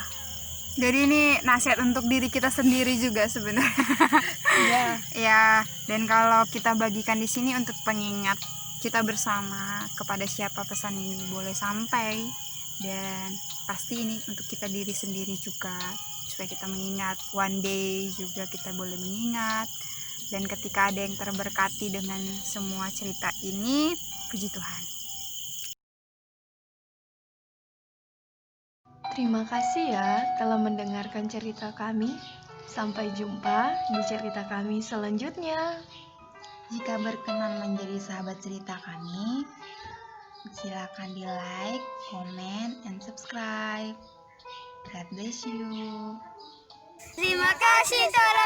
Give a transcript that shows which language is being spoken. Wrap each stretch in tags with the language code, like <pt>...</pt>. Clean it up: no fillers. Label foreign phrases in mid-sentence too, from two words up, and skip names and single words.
<id>Jadi ini nasihat untuk diri kita sendiri juga sebenarnya. Iya. Ya, dan kalau kita bagikan di sini untuk pengingat kita bersama kepada siapa pesan ini boleh sampai, dan pasti ini untuk kita diri sendiri juga, supaya kita mengingat</id> <en>one day</en> <id>juga kita boleh mengingat. Dan ketika ada yang terberkati dengan semua cerita ini, puji Tuhan. Terima kasih ya telah mendengarkan cerita kami. Sampai jumpa di cerita kami selanjutnya. Jika berkenan menjadi sahabat cerita kami, silakan di</id> <en>like, comment, and subscribe. God bless you.</en> <id>Terima kasih Tuhan.</id>